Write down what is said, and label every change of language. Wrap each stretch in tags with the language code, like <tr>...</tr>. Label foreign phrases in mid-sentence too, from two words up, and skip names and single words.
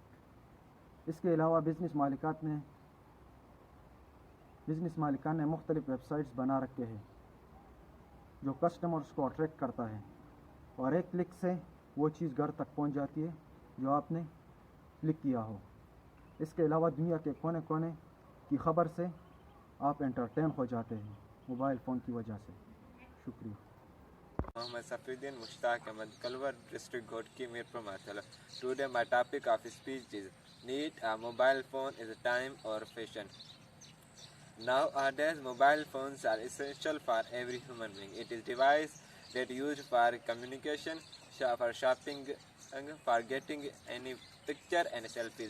<ur>اس کے علاوہ بزنس مالکان نے مختلف</ur> <en>websites</en> <ur>بنا رکھے ہیں جو کسٹمرز کو اٹریکٹ کرتا ہے، اور ایک کلک سے وہ چیز گھر تک پہنچ جاتی ہے جو آپ نے کلک کیا ہو. اس کے علاوہ دنیا کے کونے کونے کی خبر سے آپ انٹرٹین ہو جاتے ہیں</ur> <en>mobile phone</en> <ur>کی وجہ سے. شکریہ.</ur> <en>Muhammad Safiuddin Mushtaq Ahmad, Kalwar District, Ghodki, Mirpur, Mathala. Today my topic of speech is need a mobile phone is a time or fashion. Nowadays mobile phones are essential for every human being. It is a device that used for communication, for shopping, for getting any picture and selfies.</en>